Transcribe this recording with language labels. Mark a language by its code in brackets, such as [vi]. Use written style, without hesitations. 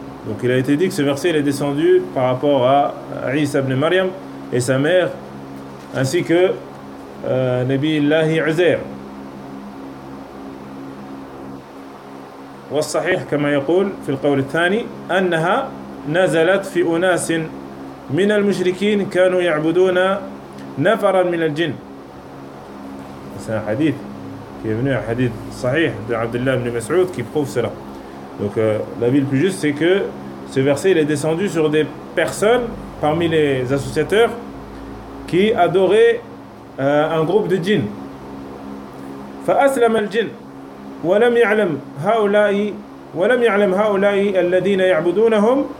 [fr] Donc il a été dit que ce verset est descendu par rapport à Isa ibn Maryam et sa mère ainsi que Nabi Allah Uzair. [ar] والصحيح كما يقول في القول الثاني أنها نزلت في أناس من المشركين كانوا يعبدون نفرا من الجن. هذا حديث كيبنوا حديث صحيح عبد الله بن مسعود كي [fr] prouve cela. Donc la vie le plus juste c'est que ce verset il est descendu sur des personnes parmi les associateurs qui adoraient un groupe de djinn. [ar] فأسلم الجن ولم يعلم هؤلاء الذين يعبدونهم